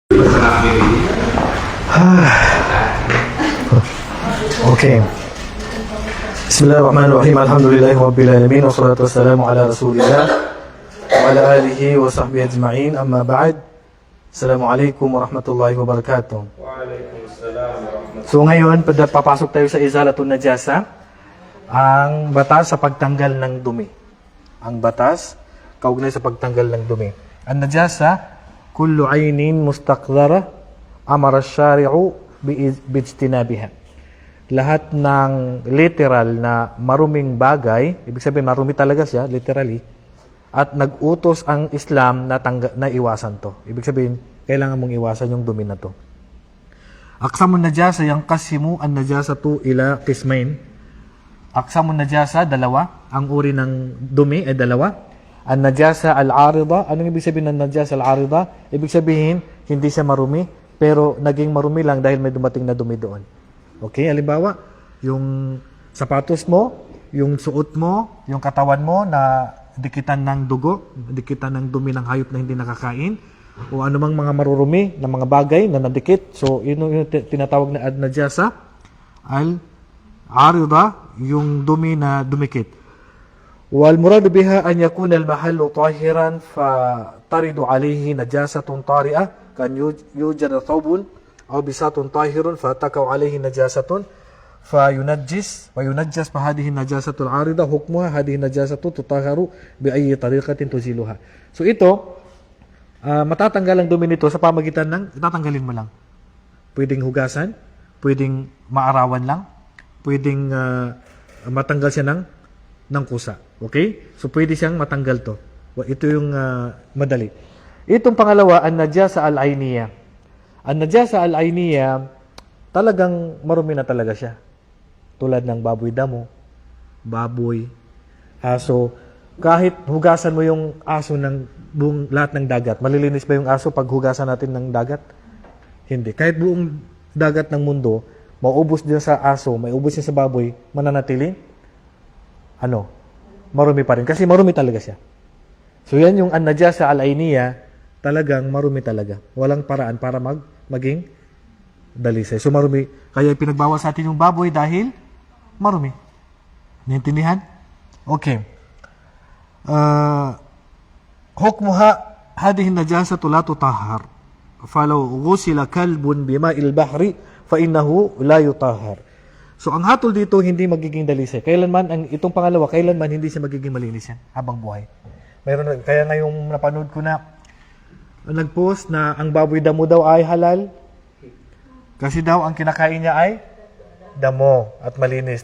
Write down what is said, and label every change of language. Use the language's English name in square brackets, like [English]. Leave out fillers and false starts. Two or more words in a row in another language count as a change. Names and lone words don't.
[Arabic] Okay. بسم الله الرحمن الرحيم الحمد لله رب العالمين والصلاة والسلام على رسول الله وعلى آله وصحبه أجمعين. أما بعد. السلام عليكم ورحمة الله وبركاته. [Filipino] So ngayon, papasok tayo sa [Arabic] إزالة النجاسة, [Filipino] ang batas sa pagtanggal ng dumi. Ang batas kaugnay sa pagtanggal ng dumi. [Arabic] Ang najasa, كل عين مستقذرة أمر الشارع باجتنابها. [Filipino] Lahat ng literal na maruming bagay, ibig sabihin marumi talaga siya, literally, at nag-utos ang Islam na iwasan to. Ibig sabihin, kailangan mong iwasan yung dumi na to. [Arabic] أقسام النجاسة تنقسم النجاسة إلى قسمين. أقسام النجاسة, [Filipino] dalawa. Ang uri ng dumi ay dalawa. [Arabic] النجاسة العارضة. [Filipino] Anong ibig sabihin ng [Arabic] النجاسة العارضة? [Filipino] Ibig sabihin, hindi siya marumi, pero naging marumi lang dahil may dumating na dumi doon. Okay, halimbawa, yung sapatos mo, yung suot mo, yung katawan mo na dikitan ng dugo, dikitan ng dumi ng hayop na hindi nakakain, o anumang mga marurumi na mga bagay na nadikit. So, yun yung tinatawag na [Arabic] النجاسة العارضة, [Filipino] yung dumi na dumikit. [Arabic] والمراد بها أن يكون المحل طاهرا فترد عليه نجاسة طارئة كأن يوجد ثوب أو بساط طاهر فتقع عليه نجاسة فينجس وينجس فهذه نجاسة عارضة حكمها هذه النجاسة تطهر بأي طريقة تزيلها. [Filipino] So ito matatanggal ang dumi nito sa pamagitan ng tatanggalin mo lang. Pwedeng hugasan, pwedeng maarawan lang, pwedeng matanggal siya ng kusa. Okay? So pwede siyang matanggal to. Ito yung madali. Itong pangalawa, [Arabic] النجاسة العينية. النجاسة العينية, [Filipino] talagang marumi na talaga siya. Tulad ng baboy damo, baboy, aso. Kahit hugasan mo yung aso ng buong lahat ng dagat, malilinis ba yung aso pag hugasan natin ng dagat? Hindi. Kahit buong dagat ng mundo, maubos din sa aso, may ubos din sa baboy, mananatili? Marumi pa rin. Kasi marumi talaga siya. So yan yung [Arabic] النجاسة العينية, [Filipino] talagang marumi talaga. Walang paraan para maging dalisay. So marumi. Kaya pinagbawal sa atin yung baboy dahil marumi. Naintindihan? Okay. [Arabic] حكمها هذه النجاسة لا تطهر. فلو غسل كلب بماء البحر فإنه لا يطهر. [Filipino] So ang hatol dito hindi magiging dalisay. Kailanman itong pangalawa, kailanman hindi siya magiging malinis yan habang buhay. Kaya ngayong napanood ko na nag-post na ang baboy damo daw ay halal. Kasi daw ang kinakain niya ay damo at malinis.